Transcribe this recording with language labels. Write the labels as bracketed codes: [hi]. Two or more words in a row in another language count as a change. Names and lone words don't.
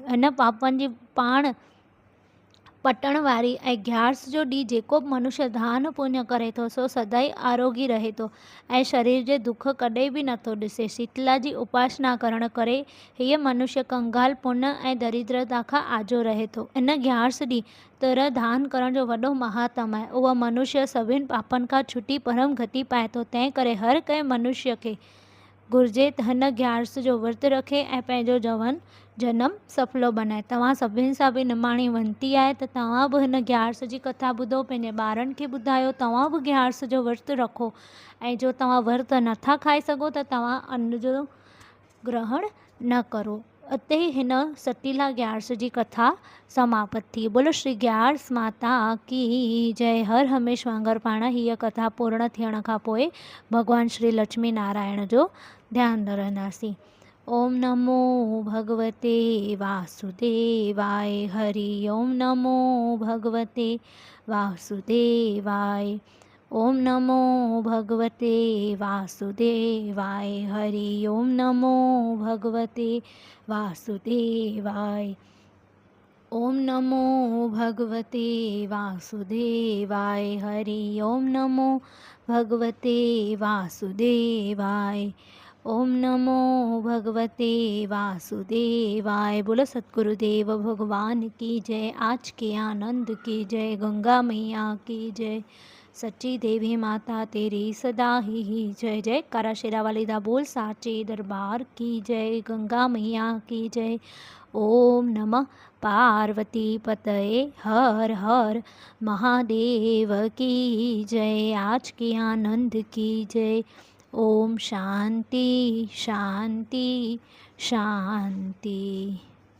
[sd] हिन पापनि जी पाण पटण वारी ऐं ग्यारस जो ॾींहुं जेको बि मनुष्य दान पुण्य करे थो, सो सदाई आरोगी रहे थो ऐं शरीर जे दुख कॾहिं बि नथो ॾिसे। शीतला जी उपासना करण करे हीअ मनुष्य कंगाल पुण्य ऐं दरिद्रता खां आजो रहे थो। इन ग्यारस ॾींहुं तर दान करण जो वॾो महात्म आहे। उहो मनुष्य सभिनि पापनि खां छुटी परम गति पाए थो। तंहिं करे हर कंहिं मनुष्य खे घुर्जे त हिन ग्यारस जो विर्त रखे ऐं पंहिंजो जनम सफलो बनाए। तव्हां सभिनि सां बि निमाणी वेनती आहे त तव्हां बि हिन ग्यारस जी कथा ॿुधो, पंहिंजे ॿारनि खे ॿुधायो, तव्हां बि ग्यारस जो विर्त रखो ऐं जो तव्हां विर्त नथा खाई सघो त तव्हां अन्न जो ग्रहण न करो। उते ई हिन शीतला ग्यारस जी कथा समाप्त थी। [hi] बोलो श्री ग्यारस माता की जय। [sd] हर हमेश वांगुरु पाण हीअ कथा पूर्ण थियण खां पोइ भॻवानु श्री लक्ष्मी नारायण जो ध्यानु धरंदासीं। [sa] ओम नमो भगवते वासुदेवाय। हरि ओम नमो भगवते वासुदेवाय। ओम नमो भगवते वासुदेवाय। हरि ओम नमो भगवते वासुदेवाय। ओम नमो भगवते वासुदेवाय। हरि ओम नमो भगवते वासुदेवाय। ओम नमो भगवते वासुदेवाय। [hi] बोलो सतगुरुदेव भगवान की जय। आज के आनंद की जय। गंगा मैया की जय। सच्ची देवी माता तेरी सदा ही जय। [pa] जय कारा शेरा वाली दा बोल साचे [hi] दरबार की जय। गंगा मैया की जय। [sa] ओम नमः पार्वती पतये [hi] हर हर महादेव की जय। आज के आनंद की जय। ओम शांति शांति शांति।